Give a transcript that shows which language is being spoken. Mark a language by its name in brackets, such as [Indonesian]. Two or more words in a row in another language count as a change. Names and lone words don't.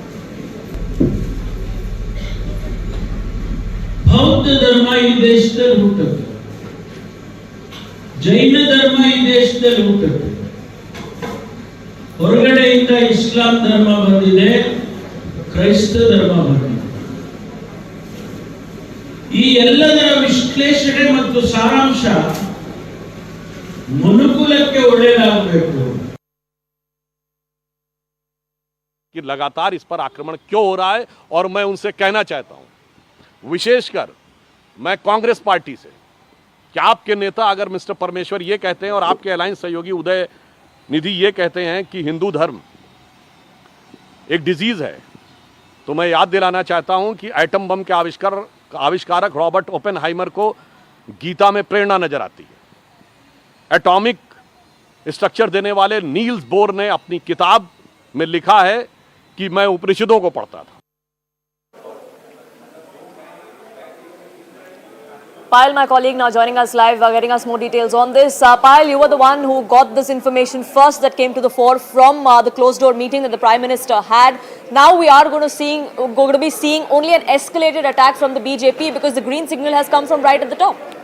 [Kannada] ಬೌದ್ಧ ಧರ್ಮ ಈ ದೇಶದಲ್ಲಿ ಹುಟ್ಟುತ್ತೆ, ಜೈನ ಧರ್ಮ ಈ ದೇಶದಲ್ಲಿ ಹುಟ್ಟುತ್ತೆ, ಹೊರಗಡೆಯಿಂದ ಇಸ್ಲಾಂ ಧರ್ಮ ಬಂದಿದೆ, ಕ್ರೈಸ್ತ ಧರ್ಮ ಬಂದಿದೆ. ಈ ಎಲ್ಲದರ ವಿಶ್ಲೇಷಣೆ ಮತ್ತು ಸಾರಾಂಶ ಮನುಕುಲಕ್ಕೆ ಒಳ್ಳೆಯದಾಗಬೇಕು. [Hindi] कि लगातार इस पर आक्रमण क्यों हो रहा है, और मैं उनसे कहना चाहता हूं, विशेषकर मैं कांग्रेस पार्टी से, कि आपके नेता अगर मिस्टर परमेश्वर ये कहते हैं और आपके अलायंस सहयोगी उदय निधि ये कहते हैं कि हिंदू धर्म एक डिजीज है, तो मैं याद दिलाना चाहता हूं कि [English] atom bomb [Hindi] के आविष्कारक रॉबर्ट ओपेनहाइमर को गीता में प्रेरणा नजर आती है। [English] atomic structure [Hindi] देने वाले नील्स बोर ने अपनी किताब में लिखा है कि मैं उपनिषदों को पढ़ता था। [English] Payal, my colleague, now joining us live, getting us more details on this. Payal, you were the one who got this information first that came to the fore from the closed door meeting that the Prime Minister had. Now we are going to be seeing only an escalated attack from the BJP because the green signal has come from right at the top.